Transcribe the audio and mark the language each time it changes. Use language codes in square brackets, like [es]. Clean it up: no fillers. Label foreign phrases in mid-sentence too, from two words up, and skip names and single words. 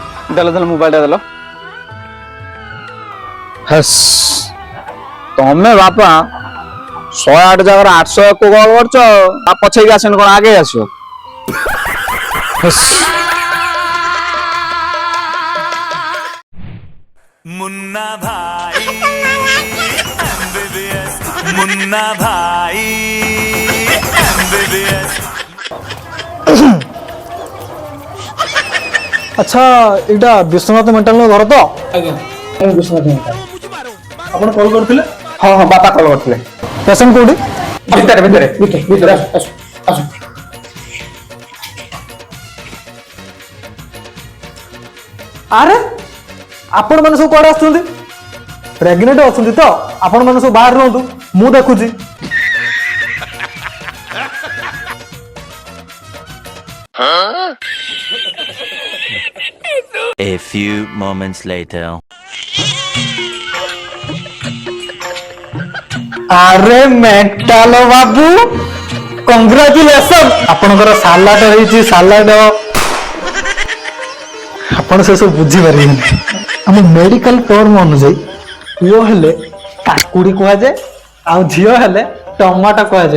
[or] ଦେଲ ମୋବାଇଲଟା ଦେଲ। ହେସ୍ ତମେ ବାପା 108 ଜାଗାରେ 801 କୁ କଲ୍ କରୁଛ। ତା ପଛେଇକି ଆସିନି କଣ ଆଗେ ଆସିବ? ହେସ୍ मुन्ना भाई MBBS मुन्ना भाई MBBS। ଆଚ୍ଛା ଏଇଟା ବିଶ୍ୱନାଥ ମେଣ୍ଟାଲ ଘର ତ? ଆଜ୍ଞା ବିଶ୍ୱନାଥ ମେଣ୍ଟାଲ। ଆପଣ କଲ୍ କରିଥିଲେ? ହଁ ବାପା କଲ୍ କରିଥିଲେ। ପେସେଣ୍ଟ କୋଉଠି? ଭିତରେ ଆସ। ଆରେ ଆପଣ ମାନେ ସବୁ କୁଆଡେ ଆସୁଛନ୍ତି? ପ୍ରେଗନେଣ୍ଟ ଅଛନ୍ତି ତ? ଆପଣ ମାନେ ସବୁ ବାହାରେ ରୁହନ୍ତୁ, ମୁଁ ଦେଖୁଛି। [en] A few moments later. [or] ଆରେ ମେଣ୍ଟାଲ ବାବୁ କଂଗ୍ରାଚୁଲେସନ, ଆପଣଙ୍କର ସାଲାଡ ହେଇଛି ସାଲାଡ। ଆପଣ ସେ ସବୁ ବୁଝିପାରିବେନି। ଆମ [en] medical term [or] ଅନୁଯାୟୀ ପୁଅ ହେଲେ କାକୁଡି କୁହାଯାଏ, ଆଉ ଝିଅ ହେଲେ ଟମାଟୋ କୁହାଯାଏ।